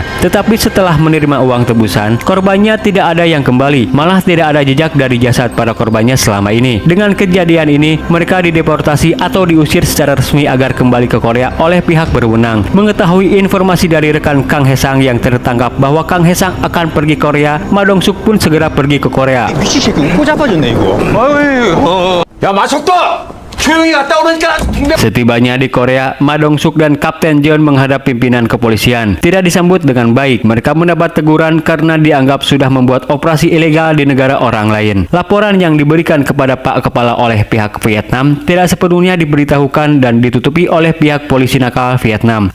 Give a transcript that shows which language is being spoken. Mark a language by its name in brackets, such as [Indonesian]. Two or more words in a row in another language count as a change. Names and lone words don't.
[Indonesian] Tetapi setelah menerima uang tebusan, korbannya tidak ada yang kembali, malah tidak ada jejak dari jasad para korbannya selama ini. Dengan kejadian ini, mereka dideportasi atau diusir secara resmi agar kembali ke Korea oleh pihak berwenang. Mengetahui informasi dari rekan Kang Haesang yang tertangkap bahwa Kang Haesang akan pergi Korea, Ma Dong-suk pun segera pergi ke Korea. [Korean] 미친 새끼 웃고 자빠졌네 이거. 야 마석도 조용히 갔다 오니까. [Indonesian] Setibanya di Korea, Ma Dong-suk dan Kapten Jeon menghadap pimpinan kepolisian. Tidak disambut dengan baik. Mereka mendapat teguran karena dianggap sudah membuat operasi ilegal di negara orang lain. Laporan yang diberikan kepada Pak Kepala oleh pihak Vietnam tidak sepenuhnya diberitahukan dan ditutupi oleh pihak polisi nakal Vietnam.